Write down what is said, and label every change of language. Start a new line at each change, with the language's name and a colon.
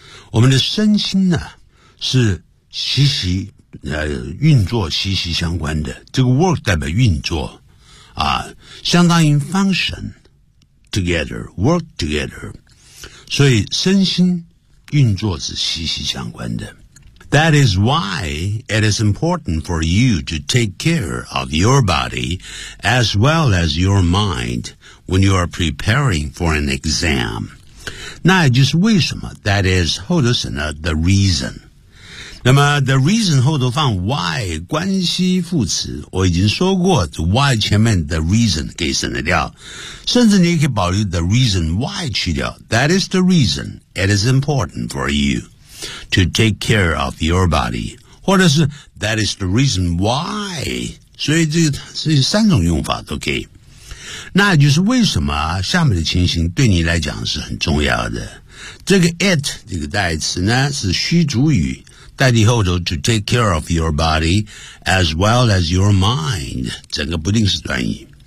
Chinese: 我们的身心呢、啊、是息息运作息息相关的。这个 work 代表运作啊，相当于
English: function together, work together.
Chinese: 所以身心运作是息息相关的。
English: That is why it is important for you to take care of your body as well as your mind when you are preparing for an exam.
Chinese: 那也就是为什么 ,
English: that is,
Chinese: 后头省了 the reason. 那么 the reason 后头放 why, 关系副词我已经说过 why 前面 the reason 给省了掉。甚至你也可以保留
English: the reason why
Chinese: 去掉 ,
English: that is the reason it is important for you. To take care of your body,
Chinese: 或者是
English: that is the reason why.
Chinese: 所以这三种用法都可以。那就是为什么下面的情形对你来讲是很重要的。这个 it 这个代词呢是虚主语，代替后头
English: to take care of your body as well as your mind，
Chinese: 整个不定式短语。